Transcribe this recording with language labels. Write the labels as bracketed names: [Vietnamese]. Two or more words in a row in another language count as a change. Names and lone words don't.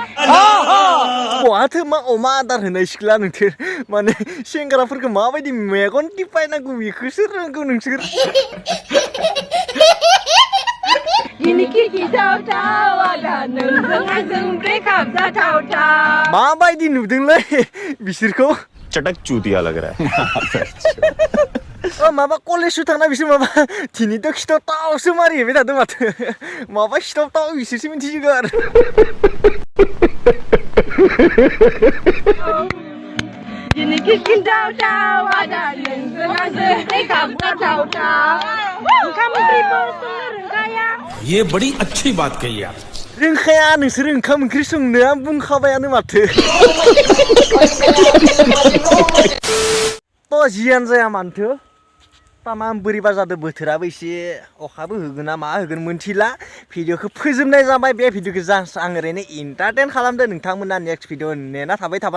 [Bodo] बहाथो मा अमा आदार होनाय सिख्ला नोंसोर माने सेंग्राफोरखौ माबायदि मेगन टिपायनांगौ बेखौसो रोंगौ नोंसोर दिनैखि गिथावथाव आदा नोंजों आंजों ब्रेकआप जाथावथाव माबायदि नुदोंलै बिसोरखौ [Hindi] चटक चूतिया लग रहा है [Bodo] माबा कलेजआव थांना बिसोर माबा दिनैथ' खिथावथावसो मारिहैबाय थादों माथो माबा खिथावथाव बिसोरसो मिथिसिगौ आरो दिनैखि गिथावथाव आदा नोंजों आंजों ब्रेकआप जाथावथाव ओंखाम ओंख्रिबो संनो रोंखाया [Hindi] ये बड़ी अच्छी बात कही आप [Bodo] रोंखाया नोंसोर ओंखाम ओंख्रि संनो आं बुंखाबायानो माथो थ' जियानो जाया मानोथो तामाम बोरैबा जादों बोथोराबो एसे अखाबो होगोन ना मा होगोन मोनथिला भिडिअखौ फोजोबनाय जाबाय बे भिडिअखौ जास्ट आं ओरैनो इन्टारटेन खालामदों नोंथांमोना नेक्स्ट भिडिअ नेना थाबाय थाबानो